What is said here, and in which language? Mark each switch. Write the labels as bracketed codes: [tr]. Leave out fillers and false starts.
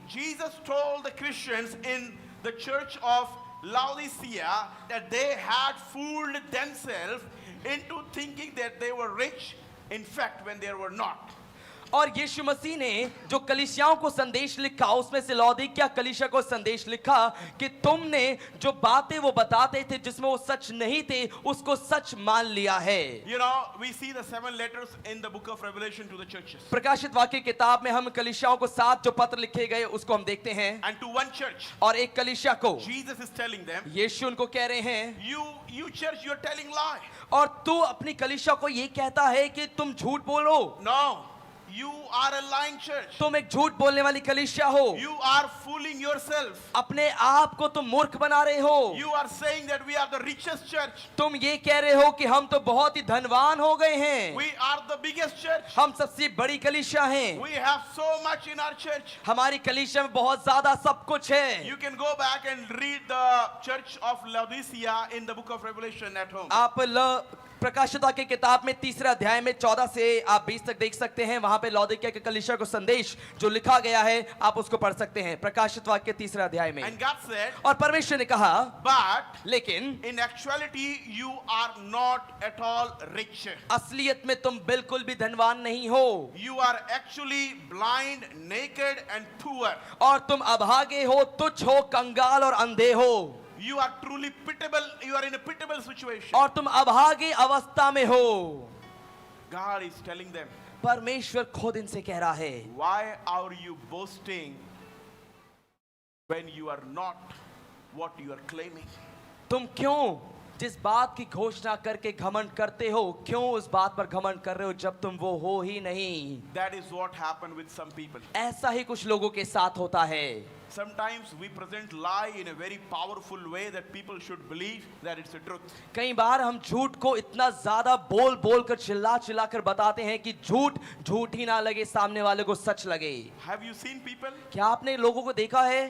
[en] Jesus told the Christians in the church of Laodicea that they had fooled themselves into thinking that they were rich, in fact, when they were not. [hi] और यीशु मसीह ने जो कलीसियाओं को संदेश लिखा उसमें से लौदीकिया कलीसिया को संदेश लिखा कि तुमने जो बातें वो बताते थे जिसमें वो सच नहीं थे उसको सच मान लिया है। [en] You know, we see the 7 letters in the book of Revelation to the churches. [hi] प्रकाशित वाक्य किताब में हम कलीसियाओं को 7 जो पत्र लिखे गए उसको हम देखते हैं। [en] And to one church, [hi] और एक कलीसिया को [en] Jesus is telling them, [hi] यीशु उनको कह रहे हैं, [en] you church, you're telling lie. [hi] और तू अपनी कलीसिया को ये कहता है कि तुम झूठ बोलो। [en] No, you are a lying church. [hi] तुम एक झूठ बोलने वाली कलीसिया हो। [en] You are fooling yourself. [hi] अपने आप को तुम मूर्ख बना रहे हो। [en] You are saying that we are the richest church. [hi] तुम ये कह रहे हो कि हम तो बहुत ही धनवान हो गए हैं। [en] We are the biggest church. [hi] हम सबसे बड़ी कलीसिया हैं। [en] We have so much in our church. [hi] हमारी कलीसिया में बहुत ज्यादा सब कुछ है। [en] You can go back and read the church of Laodicea in the book of Revelation at home. [hi] आप प्रकाशित वाक्य किताब में 3 अध्याय में 14 से आप 20 तक देख सकते हैं। वहां पे लौदीकिया के कलीसिया को संदेश जो लिखा गया है आप उसको पढ़ सकते हैं। प्रकाशित वाक्य 3 अध्याय में। [en] And God said, [hi] और परमेश्वर ने कहा, [en] but [hi] लेकिन [en] in actuality you are not at all rich. [hi] असलियत में तुम बिल्कुल भी धनवान नहीं हो। [en] You are actually blind, naked and poor. [hi] और तुम अभागे हो, तुच्छ हो, कंगाल और अंधे हो। [en] You are truly pitiable. You are in a pitiable situation. [hi] और तुम अभागे अवस्था में हो। [en] God is telling them, [hi] परमेश्वर खुद इनसे कह रहा है, [en] why are you boasting when you are not what you are claiming? [hi] तुम क्यों जिस बात की घोषणा करके घमंड करते हो, क्यों उस बात पर घमंड कर रहे हो जब तुम वो हो ही नहीं। [en] That is what happened with some people. [hi] ऐसा ही कुछ लोगों के साथ होता है। [en] Sometimes we present lie in a very powerful way that people should believe that it's the truth. [hi] कई बार हम झूठ को इतना ज्यादा बोल बोल कर चिल्ला चिल्ला कर बताते हैं कि झूठ झूठ ही ना लगे, सामने वाले को सच लगे। [en] Have you seen people [hi] क्या आपने लोगों को देखा है